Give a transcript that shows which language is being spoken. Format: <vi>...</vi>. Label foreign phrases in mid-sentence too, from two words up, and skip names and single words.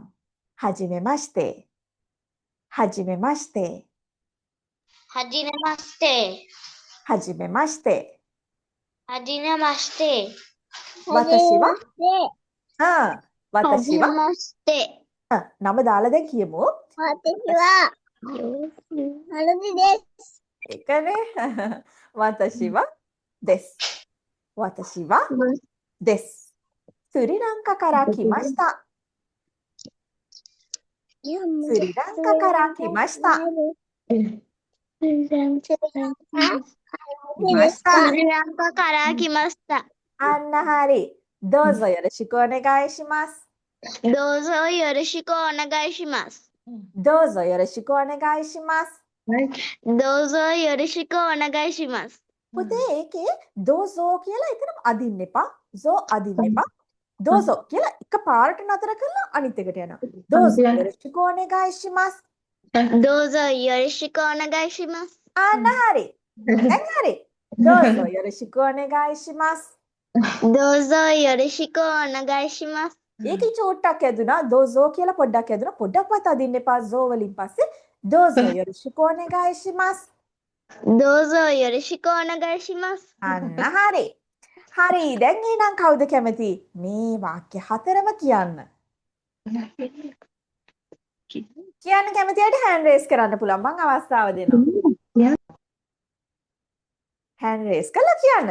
<ja>はじめまして。はじめまして. Hajinamaste. හජිමෙමස්තේ. Hajinamaste. 私は。私は. Hajinamaste.</ja> <si>නම දාලා දැන් කියමු.</si> <ja>私ハラディです.</ja> <si>ඒකනේ.</si> <ja>私はです. 私はです。スリランカから来ました. スリランカから来ました. スリランカから来ました.</ja> <si>අන්න හරි.</si> <ja>どうぞよろしくお願いします. どうぞよろしくお願いします. どうぞよろしくお願いします. どうぞよろしくお願いします.</ja> <si>පුතේ ඒකේ දෝසෝ කියලා එතන අදින්න එපා. සෝ අදින්න එපා. දෝසෝ කියලා එක පාරට නතර කරලා අනිත් එකට යනවා.</si> <ja>どうぞよろしくお願いします. どうぞよろしくお願いします.</ja> <si>අන්න හරි. දැන් හරි.</si> <ja>どうぞよろしくお願いします. どうぞよろしくお願いします.</ja> <si>ඒකේ චෝට්ටක් ඇදුනා. දෝසෝ කියලා පොඩ්ඩක් ඇදුනා. පොඩ්ඩක්වත් අදින්න එපා. සෝ වලින් පස්සේ</si> <ja>どうぞよろしくお願いします. どうぞよろしくお願いします.</ja> <si>අන්න හරි. හරි. දැන් එහෙනම් කවුද කැමති මේ වාක්‍ය හතරම කියන්න? කියන්න කැමති අයට</si> <en>hand raise</en> <si>කරන්න පුළුවන්. මම අවස්ථාව දෙනවා.</si> <en>hand raise</en> <si>කළා කියන්න.</si>